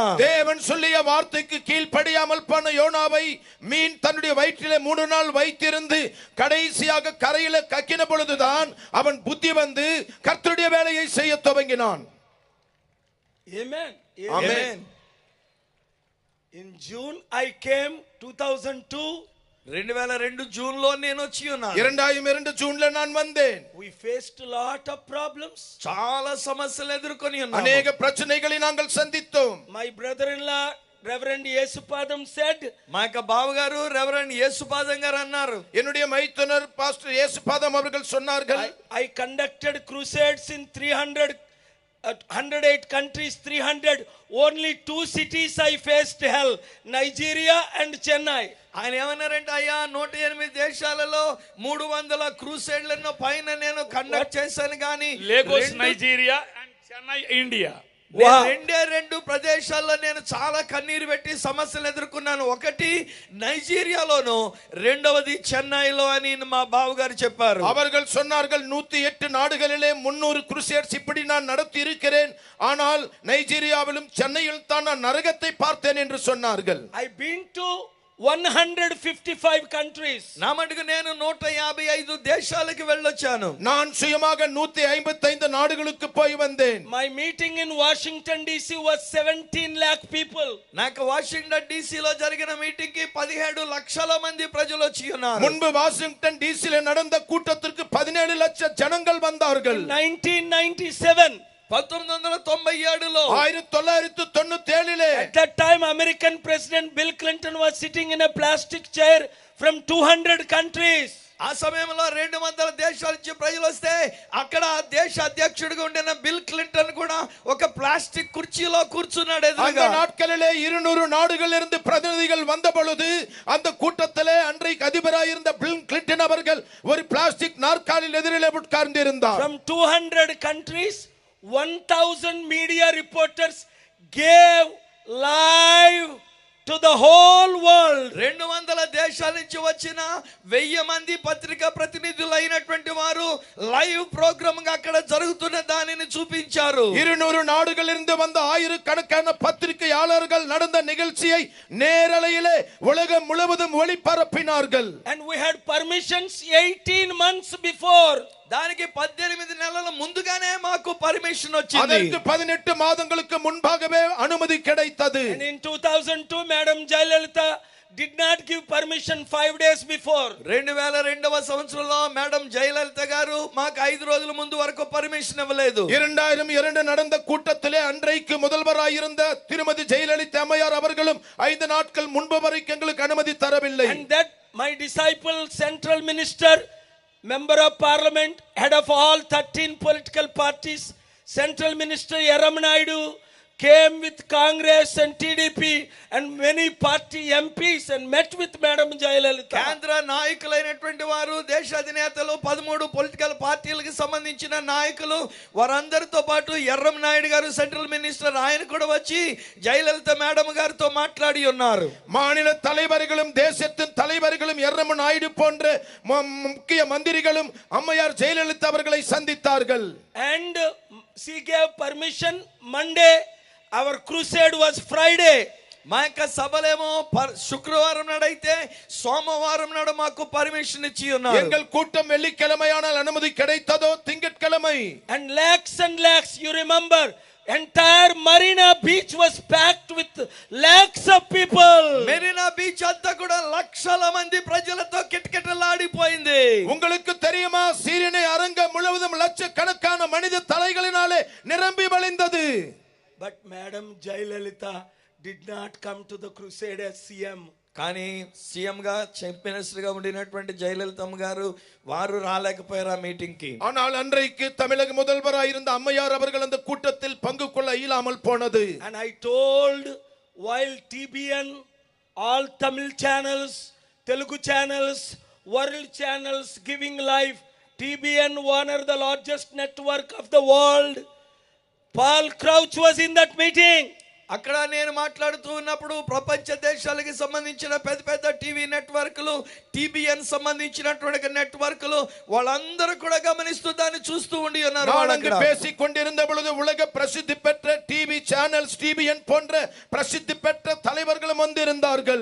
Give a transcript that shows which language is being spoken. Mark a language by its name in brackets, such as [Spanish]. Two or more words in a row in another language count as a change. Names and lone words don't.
[Tamil] தேவன் சொல்லிய வார்த்தைக்கு கீழ்ப்படியாமல் போன யோனாவை மீன் தன்னுடைய வயிற்றிலே 3 நாள் வைத்திருந்து கடைசியாக கரையில கக்கின பொழுதுதான் அவன் புத்தி வந்து கர்த்தருடைய வேலையை செய்ய துவங்கினான். [English] Amen. Amen. In June I came 2002. [Telugu] 2002 జూన్ లో నేను వచ్చి ఉన్నాను. [Tamil] 2002 జూన్లో நான் வந்தேன். [English] We faced a lot of problems. [Telugu] చాలా సమస్యలు ఎదుర్కొని ఉన్నాము. [Tamil] అనేక ప్రశ్నகளை நாங்கள் சந்தித்தோம். [English] My brother-in-law Reverend Yesupadam said, [Telugu] మా యొక్క బావగారు రెవరెండ్ యేసుపాదం గారు అన్నారు, [Tamil] என்னுடைய மைத்துனர் பாஸ்டர் இயேசுபாதம் அவர்கள் சொன்னார்கள், [English] I conducted crusades in 108 countries, 300. Only 2 cities I faced hell, Nigeria and Chennai. [Telugu] ఆయన ఏమన్నారంటే, అయ్యా 108 దేశాలలో 300 క్రూసేడ్లను పైన నేను కండక్ట్ చేశాను కానీ Lagos, Nigeria and Chennai, India. రెండు ప్రదేశాల్లో నేను చాలా కన్నీరు పెట్టి సమస్యలు ఎదుర్కొన్నాను. ఒకటి నైజీరియాలోను, రెండవది చెన్నైలో అని మా బావగారు చెప్పారు. [Tamil] அவர்கள் சொன்னார்கள் 108 நாடுகளிலே 300 குருசேட்ஸ் இப்படி நான் நடத்தி இருக்கிறேன், ஆனால் நைஜீரியாவிலும் சென்னையில் தான் நான் நரகத்தை பார்த்தேன் என்று சொன்னார்கள். [English] I've been to 155 countries. [Telugu] నా మటుకు నేను 155 దేశాలకు వెళ్ళొచ్చాను. [Tamil] நான் சுயமாக 155 நாடுகளுக்கு போய் வந்தேன். [English] My meeting in Washington DC was 17 lakh people. [Telugu] నాకు వాషింగ్టన్ DC లో జరిగిన మీటింగ్ కి 17 లక్షల మంది ప్రజలు వచ్చి ఉన్నారు. [Tamil] முன்பு வாஷிங்டன் டிசில நடந்த கூட்டத்திற்கு 17 லட்சம் ஜனங்கள் வந்தார்கள். [English] 1997 [Telugu] 1997లో [Tamil] 1997 [English] at that time American President Bill Clinton was sitting in a plastic chair from 200 countries. [Telugu] ఆ సమయంలో 200 దేశాల నుంచి ప్రజలు వస్తే అక్కడ దేశ అధ్యక్షుడిగా ఉండిన బిల్ క్లింటన్ కూడా ఒక ప్లాస్టిక్ కుర్చీలో కూర్చున్నాడు ఎదురుగా. [Tamil] அந்த நாட்களிலே 200 நாடுகளிலிருந்து பிரதிநிதிகள் வந்த பொழுது அந்த கூட்டத்திலே அன்றைக்கு அதிபராக இருந்த பில் கிளின்டன் அவர்கள் ஒரு பிளாஸ்டிக் நாற்காலியில் எதிரிலே உட்கார்ந்து இருந்தார். [English] From 200 countries 1000 media reporters gave live to the whole world. [Telugu] 200 దేశాల నుంచి వచ్చిన 1000 మంది పత్రికా ప్రతినిధులు అయినటువంటి వారు [English] live program [Telugu] గా అక్కడ జరుగుతున్న దానిని చూపించారు. [Tamil] 200 நாடுகளிலிருந்து வந்த ஆயிரக்கணக்கான பத்திரிகையாளர்கள் நடந்த நிகழ்ச்சியை நேரலையிலே உலகம் முழுவதும் ஒளிபரப்பினார்கள். [English] And we had permissions 18 months before. [Telugu] దానికి 18 నెలల ముందుగానే మాకు పర్మిషన్ వచ్చింది. [Tamil] அதற்கு 18 மாதங்களுக்கு முன்பாகவே அனுமதி கிடைத்தது. [English] And in 2002 Madam Jayalalitha did not give permission 5 days before. [Telugu] 2002వ సంవత్సరంలో మేడం జయలలిత గారు మాకు 5 రోజుల ముందు వరకు పర్మిషన్ ఇవ్వలేదు. [Tamil] 2002 நடந்த கூட்டத்திலே அன்றைக்கு முதல்வராயிருந்த திருமதி ஜெயலலிதா அம்மையார் அவர்களும் 5 நாட்கள் முன்பு வரைக்கும் எங்களுக்கு அனுமதி தரவில்லை. [English] And that my disciple, central minister, member of parliament, head of all 13 political parties, central minister Eram Naidu came with Congress and TDP and many party MPs and met with Madam Jayalalitha. [Telugu] కేంద్ర నాయకులైనటువంటి వారు, దేశ అధినేతలు, 13 [English] political parties [Telugu] సంబంధించిన నాయకులు, వారందరితో పాటు ఎర్రం నాయుడు గారు [English] central minister, [Telugu] ఆయన కూడా వచ్చి జయలలిత మేడం గారితో మాట్లాడి ఉన్నారు. [Tamil] மாநில தலைவர்களும் தேசத்தின் தலைவர்களும் எர்ரம் நாயுடு போன்ற முக்கிய மந்திரிகளும் அம்மையார் ஜெயலலிதா அவர்களை சந்தித்தார்கள். [English] And she gave permission Monday. Our crusade was Friday. [Telugu] మా యొక్క సభలేమో శుక్రవారం నాడైతే సోమవారం నాడు మాకు పర్మిషన్ ఇచ్చి ఉన్నారు. [Tamil] எங்கள் கூட்டம் வெள்ளிக்கிழமையானால் அனுமதி கிடைத்ததோ திங்கட்கிழமை. [English] And lakhs, you remember, entire Marina Beach was packed with lakhs of people. [Telugu] మెరీనా బీచ్ అంతా కూడా లక్షల మంది ప్రజలతో కిటకిటలాడిపోయింది. [Tamil] உங்களுக்கு தெரியுமா, சீரியனை அரங்கம் முழுவதும் லட்சக்கணக்கான மனித தலைகளினாலே நிரம்பி வழிந்தது. [English] But Madam Jayalalitha did not come to the crusade as CM. [Telugu] కానీ సీఎం గా [English] chief minister [Telugu] గా ఉండినటువంటి జయలలితమ్మ గారు వారు రాలేకపోయారు ఆ మీటింగ్ కి. [Tamil] ஆனால் அன்றைக்கு தமிழக முதல்வராக இருந்த அம்மையார் அவர்கள் அந்த கூட்டத்தில் பங்கு கொள்ள இயலாமல் போனது. [English] And I told, while TBN, all Tamil channels, Telugu channels, world channels giving live, TBN, one of the largest network of the world, Paul Crouch was in that meeting. [Telugu] అక్కడ నేను మాట్లాడుతూ ఉన్నప్పుడు ప్రపంచ దేశాలకు సంబంధించిన పెద్ద పెద్ద [English] TV networks, [Telugu] టీబీఎన్ సంబంధించినటువంటి నెట్వర్క్లు, వాళ్ళందరూ కూడా గమనిస్తూ దాన్ని చూస్తూ ఉండి ఉన్నారు. [Tamil] వాళ్ళు பேசிக் கொண்டிருந்த பொழுது உலக பிரசித்தி பெற்ற [English] TV channels, [Tamil] டிபிஎன் போன்ற பிரசித்தி பெற்ற தலைவர்களும் வந்திருந்தார்கள்.